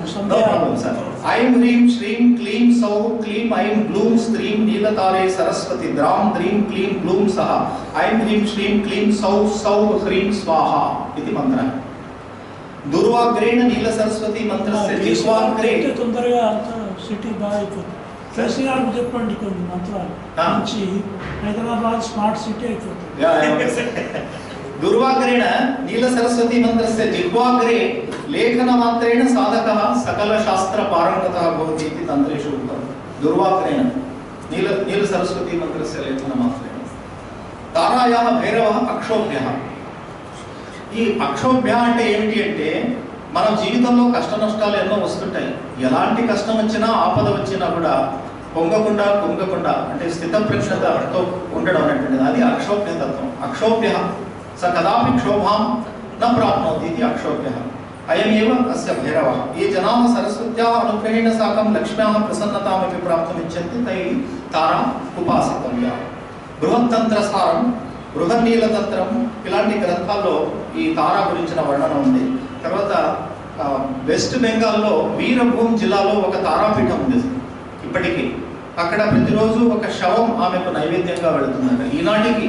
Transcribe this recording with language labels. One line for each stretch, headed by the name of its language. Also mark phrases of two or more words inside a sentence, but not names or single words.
Sanskrit: ఐం హ్రీం శ్రీం క్లీం సౌః క్లీం ఐం గ్లూం స్త్రీం నీలతారే సరస్వతి ద్రాం ద్రీం క్లీం గ్లూం సహ ఐం హ్రీం శ్రీం క్లీం సౌః సౌః హ్రీం స్వాహ
Telugu: ఇది మంత్రం.
Sanskrit: దుర్వాగ్రేణ నీల సరస్వతి మంత్రస్య జిహ్వాగ్రే
Telugu: తొందరగా అంత సిటీ బాగా అయిపోతుంది. కేసీఆర్ చెప్పండి కొన్ని మంత్రాలు మంచి హైదరాబాద్
English: smart city
Telugu: అయిపోతుంది.
Sanskrit: दुर्वाग्रेण नील सरस्वती मंत्रस्य जिह्वाग्रे लेखनमात्रेण साधकः सकल शास्त्र पारंगतः भवति इति तन्त्रेषु उक्तं. दुर्वाग्रेण नील सरस्वती मंत्रस्य लेखनमात्रेण. तारायाः भैरवः अक्षोभ्यः.
Telugu: ఈ అక్షోభ్య అంటే ఏమిటి అంటే మన జీవితంలో కష్ట నష్టాలు ఎన్నో వస్తుంటాయి. ఎలాంటి కష్టం వచ్చినా ఆపద వచ్చినా కూడా పొంగకుండా కుంగకుండా అంటే స్థితప్రజ్ఞతతో ఉండడం అనేటువంటిది అది అక్షోభ్య తత్వం.
Sanskrit: అక్షోభ్య स कदापि क्षोभां न प्राप्नोति इति अक्षोभ्यः. अयमेव अस्य भैरवः. ये जनाः सरस्वत्याः अनुग्रहेण साकं लक्ष्म्याः प्रसन्नतामपि प्राप्तुम् इच्छन्ति तैः तारा उपासितव्या.
Telugu: బృహత్తന്ത്രసారం, బృహన్నీలతంత్రం ఇలాంటి గ్రంథాల్లో ఈ తారా గురించిన వర్ణన ఉంది. తర్వాత వెస్ట్ బెంగాల్లో వీరభూమ్ జిల్లాలో ఒక తారాపీఠం ఉంది ఇప్పటికీ. అక్కడ ప్రతిరోజు ఒక శవం ఆమెకు నైవేద్యంగా వెళుతుందంట ఈనాటికి.